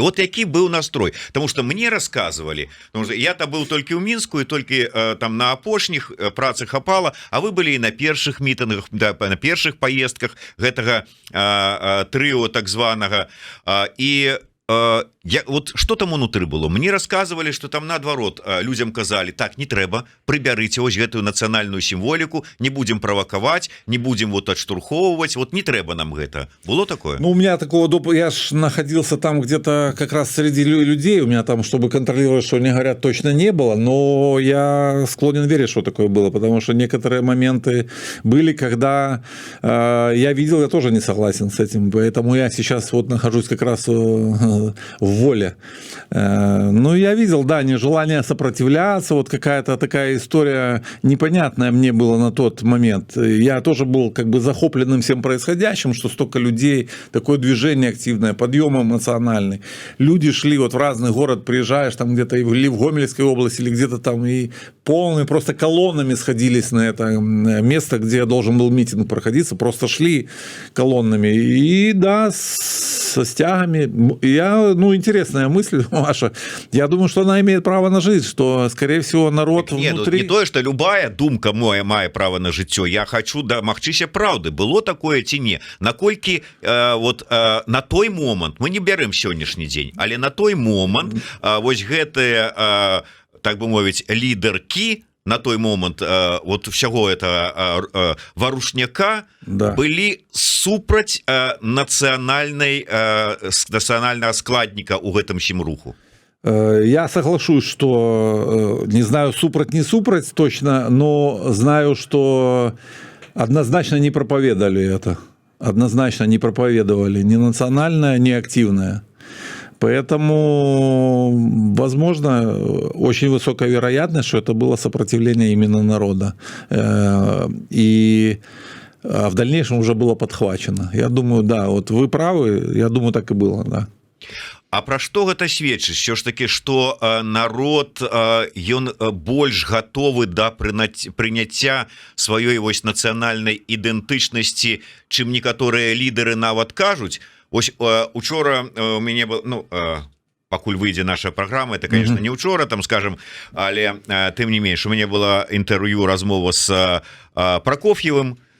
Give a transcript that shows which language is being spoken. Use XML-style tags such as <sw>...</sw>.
<ru>Вот який был настрой? Потому что мне рассказывали, я-то был только в Минску и только там</ru> <be>на апошніх працы хапала,</be> <ru>а вы были и на першых митингах, да,</ru> <be>на першых поездках гэтага трыо так званого.</be> <ru>И вот что там унутры было?</ru> <be>Мне рассказывали, что там наадварот людям казали, так, не трэба, прыбярыце вось гэтую нацыянальную сімволіку, не будем правакаваць, не будем вот отштурхоўваць, вот не трэба нам гэта.</be> <ru>Было такое? У меня такого допуска, я ж находился там где-то как раз среди людей, у меня там, чтобы контролировать, что они говорят, точно не было, но я склонен верить, что такое было, потому что некоторые моменты были, когда я видел, я тоже не согласен с этим, поэтому я сейчас вот нахожусь как раз в воле. Ну, я видел, да, нежелание сопротивляться, вот какая-то такая история непонятная мне была на тот момент. Я тоже был как бы захопленным всем происходящим, что столько людей, такое движение активное, подъем эмоциональный. Люди шли вот в разный город, приезжаешь там где-то или в Гомельской области, или где-то там, и полные просто колоннами сходились на это место, где должен был митинг проходиться, просто шли колоннами. И да, со стягами. Ну, интересная мысль ваша. Я думаю, что она имеет право на жизнь, что, скорее всего, народ так, не, внутри...</ru> <be>не тое, что любая думка моя мае право на жыццё. Я хочу дамагчыся праўды. Было такое ці не? Наколькі на той момант, мы не бярэм сённяшні дзень, але на той момант вось гэтыя, так бы мовіць, лідаркі на той момант</be> <ru>вот всяго это варушняка,</ru> <be>да, былі супраць нацыянальнага складніка ў гэтым сім руху.</be> <ru>Я соглашусь, что не знаю, супраць не супраць точно, но знаю, что однозначно не проповедовали это. Однозначно не проповедовали ни национальное, ни активное. Поэтому, возможно, очень высокая вероятность, что это было сопротивление именно народа. И в дальнейшем уже было подхвачено. Я думаю, да, вот вы правы, я думаю, так и было, да.</ru> <be>А пра што гэта сведчыць? Що ж такі, што народ, ён больш гатовы да прыняцця сваёй вось нацыянальнай ідэнтычнасці, чым некаторыя лідары нават кажуць. Ось учора у мяне был, ну, пакуль выйдзе наша праграма, это, конечно, не учора, там, скажем, але тым не менш, у мяне была інтэрв'ю, размова з Прокоф'евым,</be>